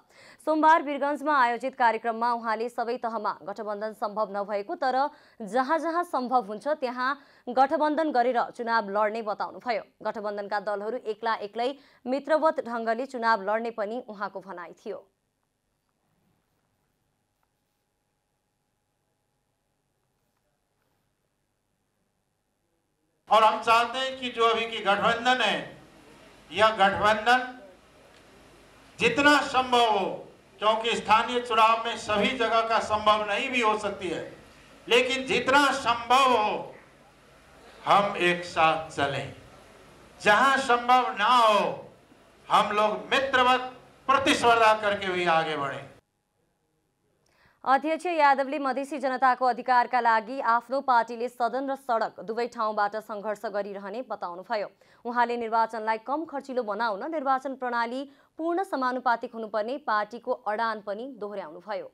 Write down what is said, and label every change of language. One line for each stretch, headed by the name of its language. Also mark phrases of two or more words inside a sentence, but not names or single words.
Nepali: सोमबार वीरगञ्जमा आयोजित कार्यक्रममा उहाँले सबै तहमा गठबन्धन सम्भव नभएको तर जहाँ जहाँ सम्भव हुन्छ त्यहाँ गठबन्धन गरेर चुनाव लड्ने बताउनुभयो। गठबन्धनका दलहरू एक्ला एक्लै मित्रवत ढङ्गले चुनाव लड्ने पनि उहाँको भनाइ थियो।
Hindi: और हम चाहते हैं कि जो अभी की गठबंधन है यह गठबंधन जितना संभव हो, क्योंकि स्थानीय चुनाव में सभी जगह का संभव नहीं भी हो सकती है, लेकिन जितना संभव हो हम एक साथ चलें। जहां संभव ना हो हम लोग मित्रवत प्रतिस्पर्धा करके भी आगे बढ़े।
Nepali: अध्यक्ष यादवले मधेसी जनताको अधिकारका लागि आफ्नो पार्टीले सदन र सडक दुवै ठाउँबाट सङ्घर्ष गरिरहने बताउनुभयो। उहाँले निर्वाचनलाई कम खर्चिलो बनाउन निर्वाचन प्रणाली पूर्ण समानुपातिक हुनुपर्ने पार्टीको अडान पनि दोहोर्याउनुभयो।